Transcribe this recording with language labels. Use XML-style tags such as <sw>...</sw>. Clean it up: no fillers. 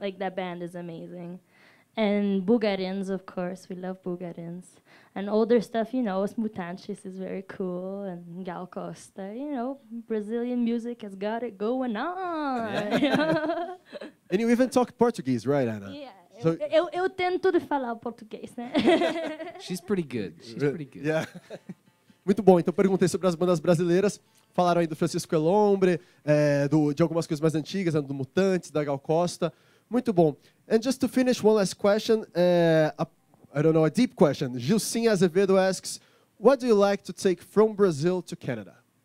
<en>Like, that band is amazing. And Bugarins, of course. We love Bugarins. And older stuff, you know, Os Mutantes is very cool. And Gal Costa, you know, Brazilian music has got it going on. Yeah. And you even talk Portuguese, right, Anna? Yeah. So</en> <pt>Eu tento de falar português, né?</pt> <en>She's pretty good. She's pretty good.</en> <pt>Yeah. Muito bom. Então, perguntei sobre as bandas brasileiras. Falaram aí do Francisco Elombre, de algumas coisas mais antigas, do Mutantes, da Gal Costa. Muito bom.</pt> <en>And just to finish, one last question. I don't know, a deep question. Gilcinha Azevedo asks, what do you like to take from Brazil to Canada?</en>